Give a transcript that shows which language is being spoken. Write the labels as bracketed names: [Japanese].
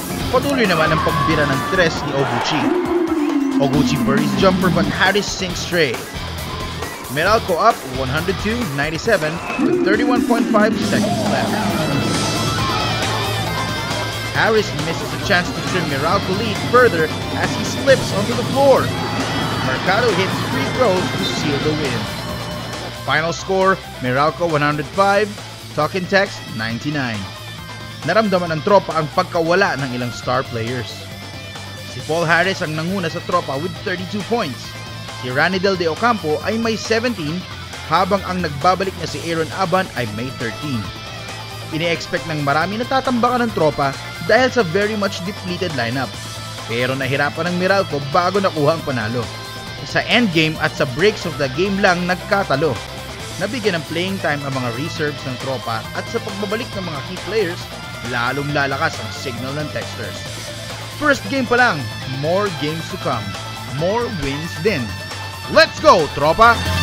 [Filipino] Patuloy naman ang pagbira ng tres ni Oguchi. [English] Oguchi buries jumper but Harris sinks straight. Meralco up 102-97 with 31.5 seconds left. Harris misses a chance to trim Meralco lead further as he slips onto the floor. Mercado hits free throws to seal the win. Final score, Meralco 105, Talk and Text 99. [Filipino] Naramdaman ng tropa ang pagkawala ng ilang star players. Si Paul Harris ang nanguna sa tropa [English] with 32 points. [Filipino] Si Araneta de Ocampo ay may 17 habang ang nagbabalik na si Aaron Aban ay may 13. Ini-expect ng marami na tatambakan ng tropa dahil sa [English] very much depleted lineup. [Filipino] Pero nahirapan ng Meralco bago nakuha ang panalo. Sa endgame at sa [English] breaks of the game [Filipino] lang nagkatalo. Nabigyan ng playing time ang mga reserves ng tropa at sa pagbabalik ng mga key players, lalong lalakas ang signal ng Texters. [English] First game [Filipino] pa lang, [English] more games to come. More wins din. Let's go, tropa!